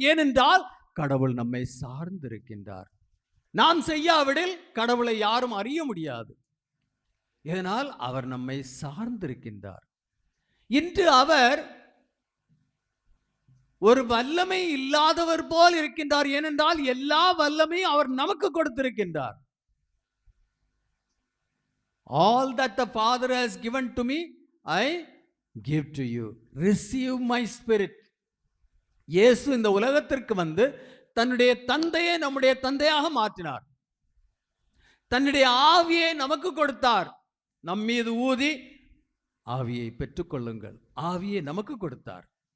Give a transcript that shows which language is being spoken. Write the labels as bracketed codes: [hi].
[ta] ஏனென்றால் கடவுள் நம்மை சார்ந்திருக்கின்றார். நாம் செய்யாவிடில் கடவுளை யாரும் அறிய முடியாது. இதனால் அவர் நம்மை சார்ந்திருக்கின்றார். இன்று அவர் ஒரு வல்லமை இல்லாதவர் போல் இருக்கின்றார். ஏனென்றால் எல்லா வல்லமையும் அவர் நமக்கு கொடுத்திருக்கின்றார். [en] All that the Father has given to me, I give to you. Receive my spirit. [ta] இயேசு இந்த உலகத்திற்கு வந்து தன்னுடைய தந்தையை நம்முடைய தந்தையாக மாற்றினார். தன்னுடைய ஆவியை நமக்கு கொடுத்தார். நம் மீது ஊதி ஆவியை பெற்றுக்கொள்ளுங்கள், ஆவியை நமக்கு கொடுத்தார்.